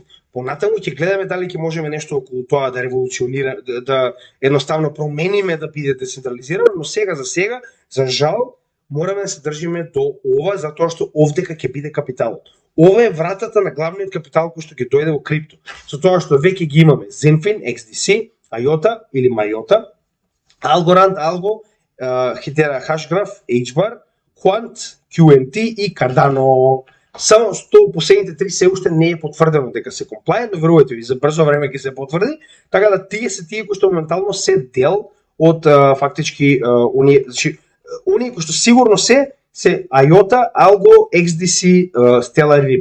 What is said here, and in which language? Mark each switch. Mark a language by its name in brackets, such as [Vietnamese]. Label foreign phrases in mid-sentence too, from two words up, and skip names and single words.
[Macedonian] Понатаму ќе гледаме дали ќе можеме нешто околу тоа да револуционира, да едноставно промениме да биде децентрализирано, но сега за жал мораме да се држиме до ова затоа што овдека ќе биде капиталот. Ова е вратата на главниот капитал кој што ќе дојде во крипто. Со тоа што веќе ги имаме Zenfin, XDC, IOTA или MIOTA, Algorand, Algo, Hedera Hashgraph, HBAR, Quant, QNT и Cardano. Само што последните 3 се уште не е потврдено дека се compliant, но верувате ви, за брзо време ќе се потврди, така да тие се тие кои што моментално се дел од фактички оние кои што сигурно се IOTA, Algo, XDC, Stellar Ripple.